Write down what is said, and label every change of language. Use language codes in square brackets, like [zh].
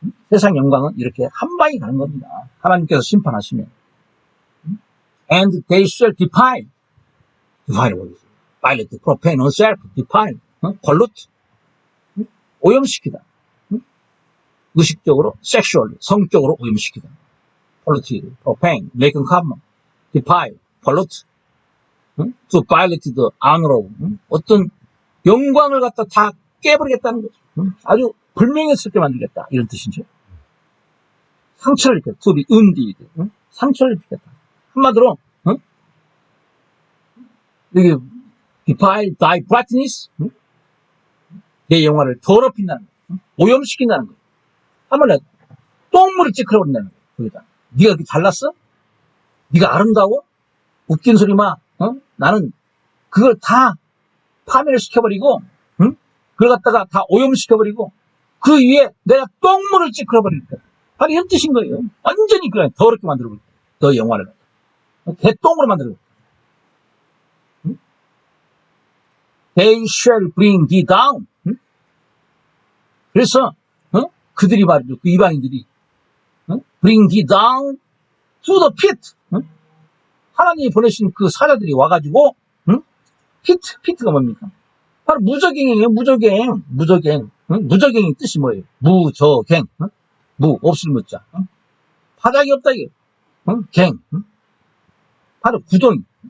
[ko] 세상 영광은 이렇게 한 방에 가는 겁니다. 하나님께서 심판하시면. [en] And they shall defile. defile [ko] 뭐겠어요? [en] violate, profane, unself, defile. [ko] 걸루트. 오염시키다. 의식적으로, 섹슈얼, 성적으로 오염시키다. [en] 폴리티, profane, make common, defile, pollute, to violate the honor of, [ko] 어떤 영광을 갖다 다 깨버리겠다는 거죠. 아주 불명예스럽게 만들겠다. 이런 뜻이죠. 상처를 입겠다. [en] to be wounded, [ko] 상처를 입겠다. 한마디로, 여기, [en] defile thy brightness, [ko] 내 영화를 더럽힌다는 거예요. 오염시킨다는 거예요. 한번에 똥물을 찌그러버린다는 거예요. 거기다. 네가 그렇게 잘났어? 네가 아름다워? 웃긴 소리 마. 나는 그걸 다 파멸시켜버리고, 그걸 갖다가 다 오염시켜버리고, 그 위에 내가 똥물을 찌그러버릴 거야. 바로 이런 뜻인 거예요. 완전히 그냥 더럽게 만들어버릴 거야. 너 영화를. 개똥으로 만들어버릴 거야. [en] They shall bring thee down. [ko] 그래서 그들이 말이죠. 그 이방인들이 [en] bring thee down to the pit. [ko] 하나님이 보내신 그 사자들이 와가지고 피트가 뭡니까? 바로 무저갱이에요. 무저갱. 무저갱의 뜻이 뭐예요? 무저갱. 무 없을 무자. 바닥이 없다 이게. 갱. 바로 구덩이.